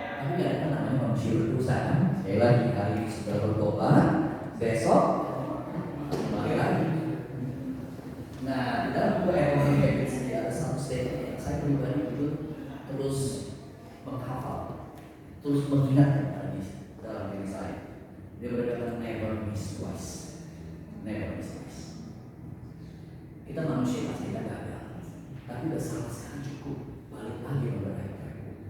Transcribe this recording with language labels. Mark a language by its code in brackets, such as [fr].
[id] Tapi kan namanya manusia berdosa kan. Sekali lagi hari ini sudah bertobat, besok kembali lagi. Nah, di dalam buku Economic Habits ini ada satu statement yang saya pribadi itu terus menghafal, terus mengingatkan pada dalam diri saya. Dia berkata [en] never miss twice, never miss twice. [id] Kita manusia pasti tidak gagal, tapi udah salah sekali cukup, balik lagi memperbaiki.